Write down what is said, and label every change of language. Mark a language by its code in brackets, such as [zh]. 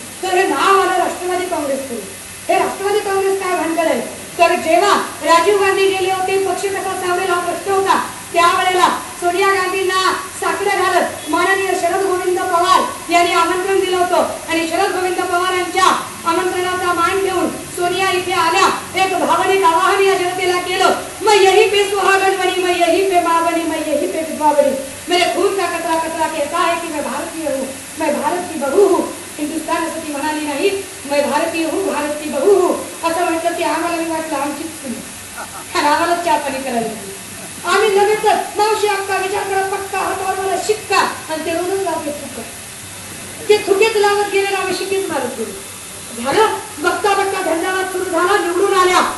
[mr] तर हे नाव आलं राष्ट्रवादी काँग्रेसकडे. हे राष्ट्रवादी काँग्रेस काय भानगड आहे? तर जेव्हा राजीव गांधी गेले होते, पक्ष कसा सावरेल हा प्रश्न होता, त्यावेळेला सोनिया गांधींना साकडं घालत माननीय शरद गोविंद पवार यांनी आमंत्रण दिलं होतं आणि शरद गोविंद पवार यांच्या आमंत्रणाचा मान ठेवून सोनिया इथे आल्या. एक भावनिक आवाहन या जनतेला केलं, [hi] मैं यही पे सुहागन बनी, मैं यही पे माँ बनी, मैं यही पे विधवा बनी. मेरे खून का कतरा कतरा कहता है कि मैं भारतीय हूँ, मैं भारत की बहू हूँ. [mr] हिंदुस्तान असं ती म्हणाली नाही, [hi] मैं भारतीय हूँ, भारत की बहू हूँ. [mr] असं म्हटलं की आम्हाला मी वाटलं आमचीच सुनी, आम्हालाच चहा पाणी करायला. आम्ही लगेचच मावशी अक्का विचार करा, पक्का हातावर मला शिक्का, आणि ते रोजच लावले थुक्का. ते थुकेच लावत गेले, आम्ही शिकेच मारत गेलो. झालं बघता बघता धंदावाद सुरू झाला, निवडून आल्या.